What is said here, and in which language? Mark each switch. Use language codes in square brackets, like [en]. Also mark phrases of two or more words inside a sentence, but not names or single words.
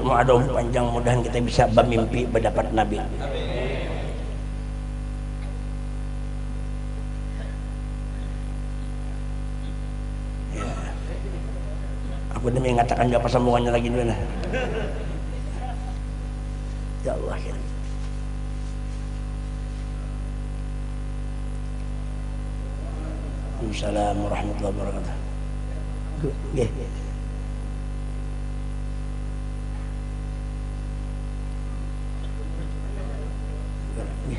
[bjn] Mau ada umur panjang, mudahan kita bisa bermimpi berdapat Nabi. Aku demi mengatakan apa sambungannya lagi dulu nah. Ya Allah ya. [ar] السلام عليكم ورحمة الله وبركاته. [jv] Nggih. Nggih.